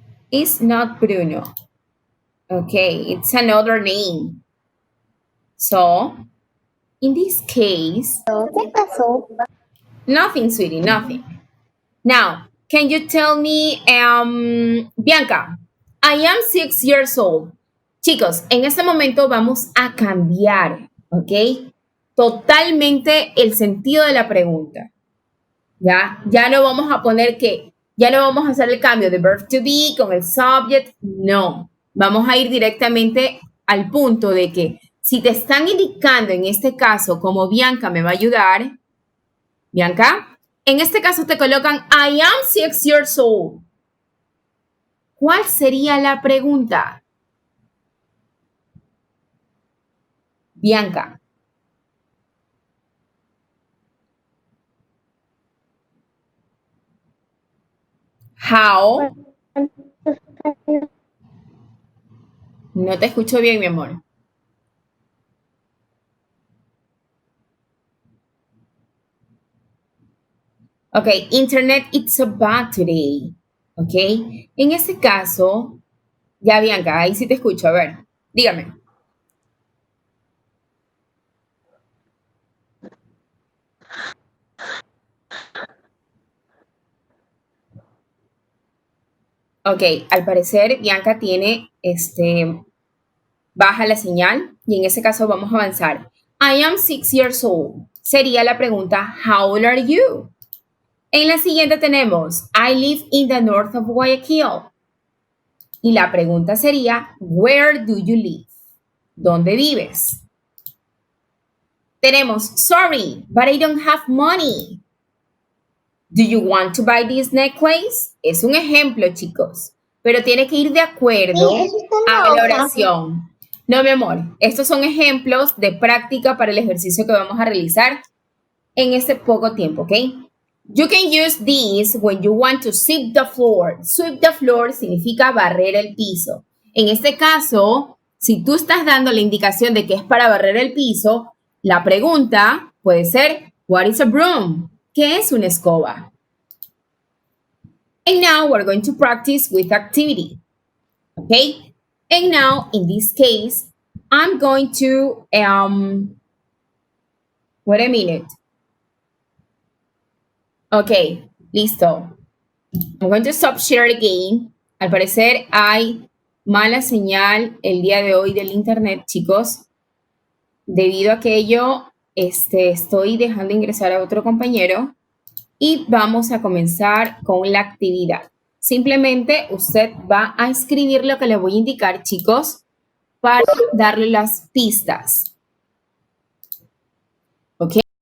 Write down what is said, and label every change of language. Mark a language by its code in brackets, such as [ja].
[en] It's not Bruno. Okay, it's another name. So, in this case, [es] ¿Qué pasó? [en] nothing, sweetie, nothing. Now, can you tell me, Bianca, I am 6 years old. [es] Chicos, en este momento vamos a cambiar, ¿ok? Totalmente el sentido de la pregunta. Ya no vamos a poner ya no vamos a hacer el cambio de verb to be con el subject, no. Vamos a ir directamente al punto de que si te están indicando en este caso como Bianca me va a ayudar, Bianca, en este caso te colocan [en] I am 6 years old. [es] ¿Cuál sería la pregunta? Bianca. [en] How? [es] No te escucho bien, mi amor. [en] Ok, internet, it's so bad today. [es] Ok, en este caso, ya Bianca, ahí sí te escucho. A ver, dígame. Ok, al parecer Bianca tiene, baja la señal y en ese caso vamos a avanzar. [en] I am 6 years old. [es] Sería la pregunta, [en] how old are you? [es] En la siguiente tenemos, [en] I live in the north of Guayaquil. [es] Y la pregunta sería, [en] where do you live? [es] ¿Dónde vives? Tenemos, [en] sorry, but I don't have money. Do you want to buy this necklace? [es] Es un ejemplo, chicos, pero tiene que ir de acuerdo Sí, eso está en la a la hoja. oración. No, mi amor, estos son ejemplos de práctica para el ejercicio que vamos a realizar en este poco tiempo, ¿ok? [en] You can use this when you want to sweep the floor. Sweep the floor [es] significa barrer el piso. En este caso, si tú estás dando la indicación de que es para barrer el piso, la pregunta puede ser, [en] what is a broom? [es] ¿Qué es una escoba? [en] And now we're going to practice with activity. Okay? And now, in this case, I'm going to, wait a minute. Ok, [es] listo. [en] I'm going to stop share again. [es] Al parecer hay mala señal el día de hoy del internet, chicos. Debido a que ello, estoy dejando ingresar a otro compañero y vamos a comenzar con la actividad. Simplemente usted va a escribir lo que le voy a indicar, chicos, para darle las pistas. ¿Ok?